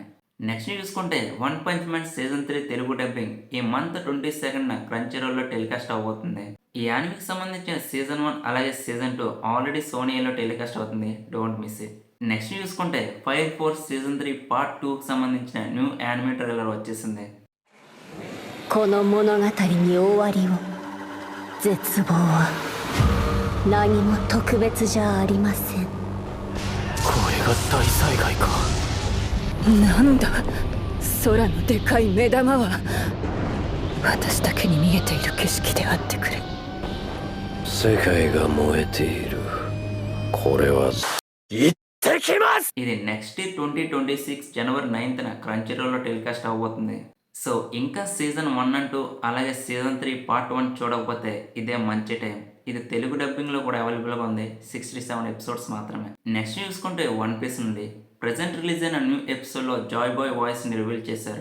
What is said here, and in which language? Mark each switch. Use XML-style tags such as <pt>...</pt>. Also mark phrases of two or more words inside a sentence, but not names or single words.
<te>నెక్స్ట్ చూసుకుంటే 'వన్ పంచ్ మ్యాన్' సీజన్ 3 తెలుగు డబ్బింగ్ ఈ మంత్ 22న క్రంచీ రోల్‌లో టెలికాస్ట్ అవబోతుంది. ఈ యానిమేకి సంబంధించిన సీజన్ 1 అలాగే సీజన్ 2 ఆల్రెడీ సోనీలో టెలికాస్ట్ అవుతుంది.</te> <en>Don't miss it.</en> <te>నెక్స్ట్ చూసుకుంటే ఫైర్ ఫోర్స్ సీజన్ 3 పార్ట్ 2కి సంబంధించిన</te> <en>new anime trailer</en> <te>వచ్చేసింది.</te> <ja>この物語に終わりを。絶望は何も特別じゃありません。これが大災害か。なんだ空のでかい目玉は。私だけに見えている景色であってくれ。世界が燃えている。これは行ってきます。</ja> <te>ఇది నెక్స్ట్ 2026 జనవరి 9న క్రంచీ రోల్లో టెలికాస్ట్ అవబోతుంది. సో ఇంకా సీజన్ 1 అండ్ 2 అలాగే సీజన్ 3 పార్ట్ 1 చూడకపోతే ఇదే మంచి టైం. ఇది తెలుగు డబ్బింగ్లో కూడా అవైలబుల్గా ఉంది. 67 ఎపిసోడ్స్ మాత్రమే. నెక్స్ట్ చూసుకుంటే వన్ పీస్ నుండి</te> <en>present release</en> <te>అయిన</te> <en>new episode</en> <te>జాయ్ బాయ్ వాయిస్ని రివీల్ చేశారు.</te>